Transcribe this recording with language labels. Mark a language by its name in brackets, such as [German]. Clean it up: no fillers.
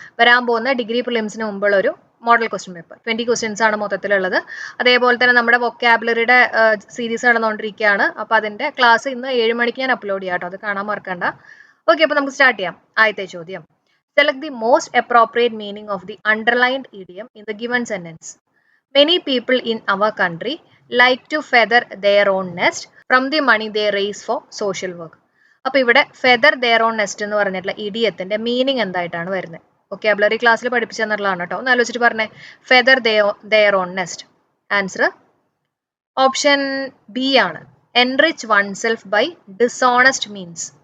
[Malayalam] വരാൻ പോകുന്ന ഡിഗ്രി പ്രിലിംസിന് മുമ്പുള്ള ഒരു മോഡൽ ക്വസ്റ്റ്യൻ പേപ്പർ. 20 ക്വസ്റ്റ്യൻസ് ആണ് മൊത്തത്തിലുള്ളത്. അതേപോലെ തന്നെ നമ്മുടെ വൊക്കാബുലറിയുടെ സീരീസ് നടന്നുകൊണ്ടിരിക്കുകയാണ്. അപ്പോൾ അതിന്റെ ക്ലാസ് ഇന്ന് 7 മണിക്ക് ഞാൻ അപ്ലോഡ് ചെയ്യാം കേട്ടോ. അത് കാണാൻ മറക്കണ്ട. ഓക്കെ, അപ്പോൾ നമുക്ക് സ്റ്റാർട്ട് ചെയ്യാം. ആദ്യത്തെ ചോദ്യം: [English] Select the most appropriate meaning of the underlined idiom in the given sentence. Many people in our country like to feather their own nest from the money they raise for social work. [Malayalam] അപ്പോൾ ഇവിടെ feather their own nest എന്ന് പറഞ്ഞിട്ടുള്ള ഇഡിയത്തിന്റെ meaning എന്തായിട്ടാണ് വരുന്നത്? Vocabulary ക്ലാസ്സിൽ പഠിപ്പിച്ചു തന്നിട്ടുള്ളതാണ് കേട്ടോ. ഒന്ന് ആലോചിച്ചിട്ട് പറഞ്ഞേ. Feather their own nest. [English] Answer option B ആണ്. Enrich oneself by dishonest means.